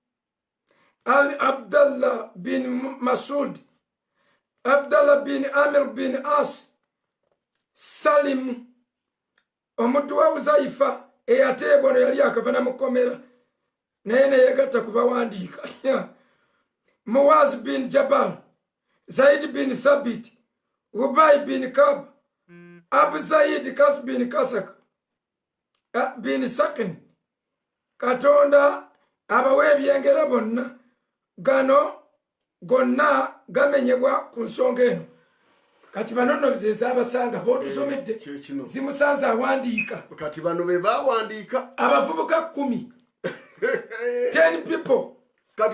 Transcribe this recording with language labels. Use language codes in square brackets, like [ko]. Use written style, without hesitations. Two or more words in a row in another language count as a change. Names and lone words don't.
[lg] Abdallah bin Masud, Abdallah bin Amir bin As, Salim omuddu wa Uzaifa eyateebwa yali akava namukomera naye ne yegatta kubawandiika Muwaz bin Jabal, Zaid bin Thabit, Ubay bin Kab, Abu Zaid Kas bin Kasak bin Sakin. Katonda abawe ebyengera bonna gano gonna gamenyebwa ku nsonga eno. Kati bano nno bize abasanga botusomedde zimusanze awandiika. Kati bano be bawandiika abavubuka 10 10 people. Kati